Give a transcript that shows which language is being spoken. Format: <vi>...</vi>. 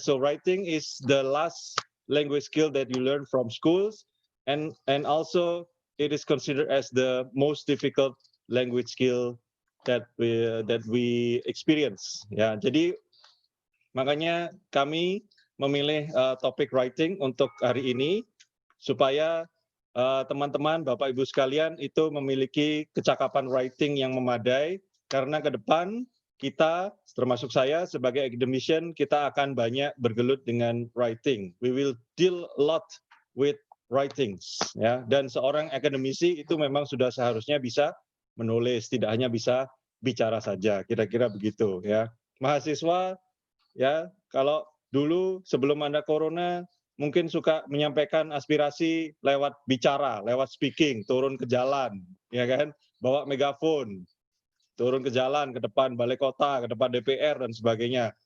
<en>So writing is the last language skill that you learn from schools, and also it is considered as the most difficult language skill that we experience.</en> <id>Ya, jadi makanya kami memilih topik writing untuk hari ini supaya teman-teman, Bapak Ibu sekalian itu memiliki kecakapan writing yang memadai, karena ke depan kita, termasuk saya sebagai academician, kita akan banyak bergelut dengan writing.</id> <en>We will deal a lot with writings, ya.</en> <id>Dan seorang akademisi itu memang sudah seharusnya bisa menulis, tidak hanya bisa bicara saja, kira-kira begitu, ya. Mahasiswa, ya, kalau dulu sebelum ada corona mungkin suka menyampaikan aspirasi lewat bicara, lewat speaking, turun ke jalan, ya kan, bawa megafon, turun ke jalan, ke depan balai kota, ke depan DPR dan sebagainya.</id>